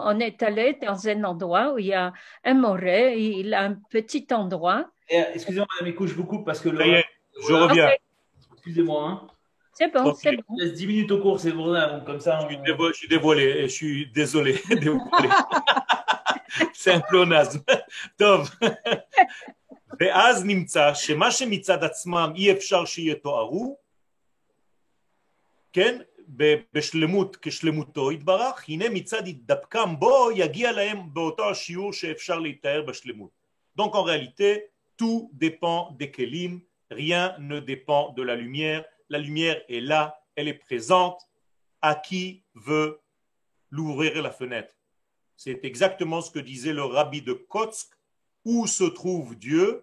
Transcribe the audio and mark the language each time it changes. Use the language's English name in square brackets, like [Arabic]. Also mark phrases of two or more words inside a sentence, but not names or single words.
[French] On est allé dans un endroit où il y a un moré, il a un petit endroit. Excusez-moi, Madame Éco, je vous coupe parce que Ça y est, je reviens. Okay. Excusez-moi. Hein. C'est bon, Okay. c'est bon. Je laisse 10 minutes au cours, c'est pour ça. Donc comme ça, Je suis dévoilé, je suis désolé. dévoilé. C'est un pléonasme. [Hebrew] טוב. ואז נמצא שמה שמצד עצמם אי אפשר שיתוארו, כן, בשלמות כשלמותו יתברך, הנה מצד התדבקם בו יגיע להם באותו השיעור שאפשר להתאר בשלמות. [French] Donc en réalité, tout dépend des kelim, rien ne dépend de la lumière. La lumière est là, elle est présente. À qui veut l'ouvrir la fenêtre? C'est exactement ce que disait le rabbi de Kotsk. Où se trouve Dieu?